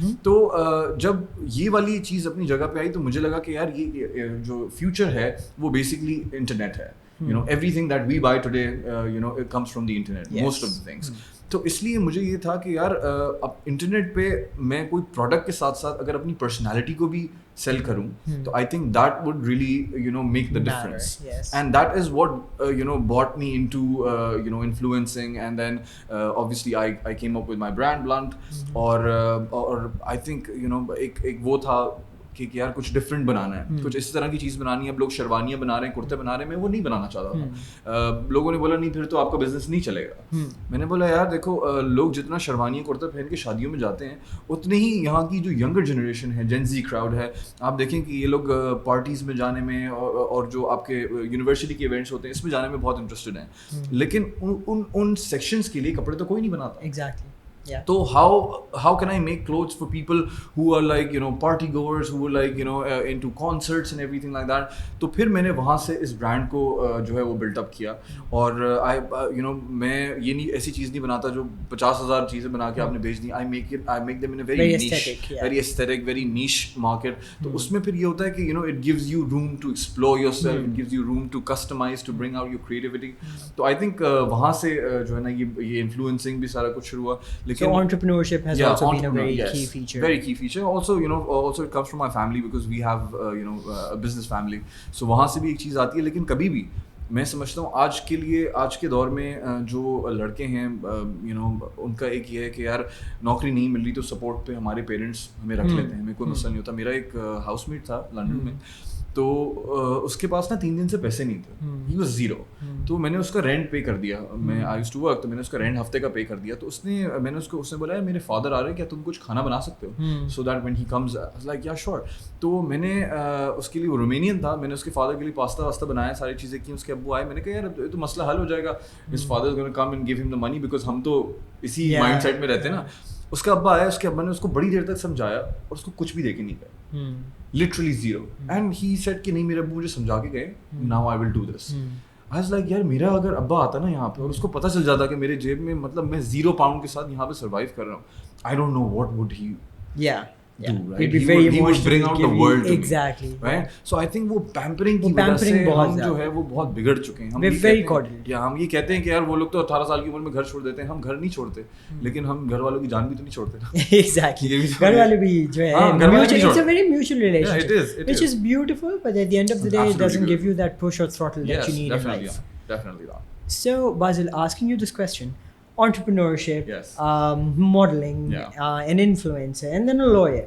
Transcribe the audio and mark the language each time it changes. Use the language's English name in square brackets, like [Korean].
[Urdu] تو جب یہ والی چیز اپنی جگہ پہ آئی تو مجھے لگا کہ یار یہ جو فیوچر ہے وہ بیسکلی انٹرنیٹ ہے. [English] everything that we buy today it comes from the internet, most of the things. [Urdu] تو اس لیے مجھے یہ تھا کہ یار اب انٹرنیٹ پہ میں کوئی پروڈکٹ کے ساتھ ساتھ اگر اپنی پرسنالٹی کو بھی سیل کروں تو [English] I think that would really make the difference. And that is what brought me into influencing, and then obviously I came up with my brand Blunt. [Urdu] اور [English] I think [Urdu] ایک وہ تھا کہ یار کچھ ڈفرینٹ بنانا ہے, کچھ اس طرح کی چیز بنانی ہے. اب لوگ شیروانیاں بنا رہے ہیں, کرتے بنا رہے ہیں, میں وہ نہیں بنانا چاہتا تھا. لوگوں نے بولا نہیں پھر تو آپ کا بزنس نہیں چلے گا. میں نے بولا یار دیکھو لوگ جتنا شیروانیاں کرتے پہن کے شادیوں میں جاتے ہیں اتنی ہی یہاں کی جو ینگر جنریشن ہے, جین زی کراؤڈ ہے, آپ دیکھیں کہ یہ لوگ پارٹیز میں جانے میں اور جو آپ کے یونیورسٹی کے ایونٹس ہوتے ہیں اس میں جانے میں بہت انٹرسٹڈ ہیں. لیکن ان سیکشنز کے لیے کپڑے تو کوئی نہیں بناتا. [English] Exactly. [Urdu] تو [English] how can I make clothes for people who are like party goers, who are like into concerts and everything like that. [Urdu] تو پھر میں نے وہاں سے اس برانڈ کو جو ہے وہ بلٹ اپ کیا. اور میں یہ نہیں ایسی چیز نہیں بناتا جو 50,000 چیزیں بنا کے آپ نے بھیج دی. [English] I make them in a very niche, very aesthetic, very niche market. [Urdu] تو اس میں پھر یہ ہوتا ہے کہ [English] it gives you room to explore yourself, it gives you room to customize, to bring out your creativity. [Urdu] تو [English] I think [Urdu] وہاں سے جو ہے نا یہ انفلوئنسنگ بھی سارا کچھ شروع ہوا. [English] So entrepreneurship has also been a very key feature. Very key feature. Also, also it comes from my family because we have, a business family. [Urdu] So وہاں سے بھی ایک چیز آتی ہے. لیکن کبھی بھی میں سمجھتا ہوں آج کے دور میں جو لڑکے ہیں ان کا ایک یہ ہے کہ یار نوکری نہیں مل رہی تو سپورٹ پہ ہمارے پیرنٹس ہمیں رکھ لیتے ہیں, ہمیں کوئی مسئلہ نہیں ہوتا. میرا ایک ہاؤس میٹ تھا لنڈن میں, تو اس کے پاس نا 3 دن سے پیسے نہیں تھے. [English] He was zero. [Urdu] تو میں نے اس کا رینٹ پے کر دیا. میں [English] I used to work, [Urdu] تو میں نے اس کا رینٹ ہفتے کا پے کر دیا. تو اس نے بولا میرے فادر آ رہے ہیں, کیا تم کچھ کھانا بنا سکتے ہو, [English] So that when he comes like yeah sure. [Urdu] تو میں نے اس کے لیے, وہ رومینین تھا, میں نے اس کے فادر کے لیے پاستا واستا بنایا, ساری چیزیں کی. اس کے ابو آئے, میں نے کہا یار تو مسئلہ حل ہو جائے گا, [English] his father is gonna come and give him the money, [Urdu] بیکاز ہم تو اسی مائنڈ سیٹ میں رہتے ہیں نا. اس کا ابا آیا, اس کے ابا نے اس کو بڑی دیر تک سمجھایا اور اس کو کچھ بھی دے کے نہیں گئے, [English] literally zero. And he said [Urdu] کہ نہیں میرے ابو مجھے سمجھا کے گئے, [English] now I will do this. I was like [Urdu] یار میرا اگر ابا آتا نا یہاں پہ اور اس کو پتہ چل جاتا کہ میرے جیب میں مطلب میں 0 pound کے ساتھ یہاں پہ سروائیو کر رہا ہوں, [English] I don't know what would he do, right? He would bring out the world to exactly me, right? So I think [Urdu] وہ pampering کی وجہ سے ہم جو ہے وہ بہت بگڑ چکے ہیں. ہم یہ کہتے ہیں کہ یار وہ لوگ تو 18 سال کی عمر میں گھر چھوڑ دیتے ہیں, ہم گھر نہیں چھوڑتے, لیکن ہم گھر والوں کی جان بھی تو نہیں چھوڑتے نا. [English] Exactly. [Urdu] گھر والے بھی جو ہے [English] it's a very mutual relationship which is beautiful, but at the end of the day it doesn't give you that push or throttle that you need in life. Definitely not. So Basil, asking you this question, entrepreneurship, yes, modeling, an influencer, and then a lawyer.